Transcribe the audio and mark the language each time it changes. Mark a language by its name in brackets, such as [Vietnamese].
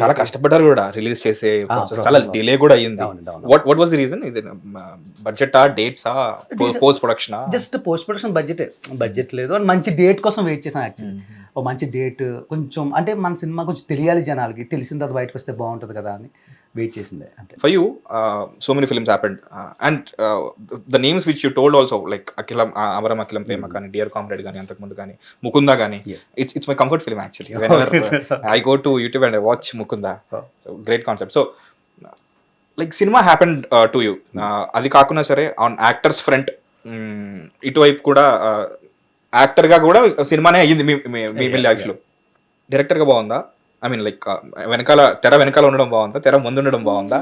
[Telugu] చాలా కష్టపడ్డారు కూడా రిలీజ్ చేసే చాలా డిలే కూడా అయ్యింది. [English] What was the reason? [Telugu] ఇది budget dates post production? Just post production budget లేదు, అని మంచి డేట్ కోసం వెయిట్ చేశాను యాక్చువల్లీ. ఓ మంచి డేట్ కొంచెం అంటే మన సినిమా కొంచెం తెలియాలి జనాలకి, తెలిసిన తర్వాత బయటకు వస్తే బాగుంటుంది కదా అని వెయిట్ చేసిందే అంతే. [English] For you, so many films happened, and the names which you told also, like Akilam, Amaram Akilam Prema Kani, Dear Comrade Gani, Antakmundu Gani, Mukunda Gani. It's my comfort film actually. Whenever I go to YouTube and I watch Mukunda, so great concept. So like cinema happened to you. [Telugu] అది కాకుండా సరే [English] on actors front, [Telugu] ఇటువైపు కూడా actor గా కూడా సినిమానే అయ్యింది మీ life లో. డైరెక్టర్ గా బాగుందా? ఐ మీన్ లైక్ తెర వెనకాల ఉండడం బాగుందా, తెర ముందు ఉండడం బాగుందా?